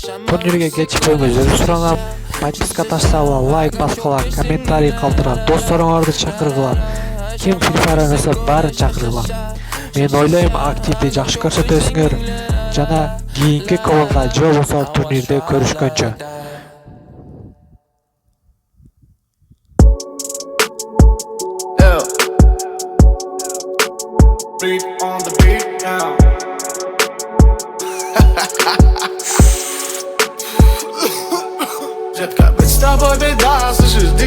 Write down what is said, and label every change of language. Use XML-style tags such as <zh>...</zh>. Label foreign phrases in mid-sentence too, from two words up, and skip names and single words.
<ky>Турнирге кечикпөңүздөр суранам. Подписка таштагыла, лайк баскыла, комментарий калтыргыла, досторуңарды чакыргыла. Ким Free Fire ойносо баарын чакыргыла. Мен ойлойм активди жакшы көрсөтөсүңөр жана кийинки квотада же болбосо турнирде көрүшкөнчө.</ky> <en>Beat on the beat now.</en> <ru>Детка, будь с тобой беда, слышишь?</ru>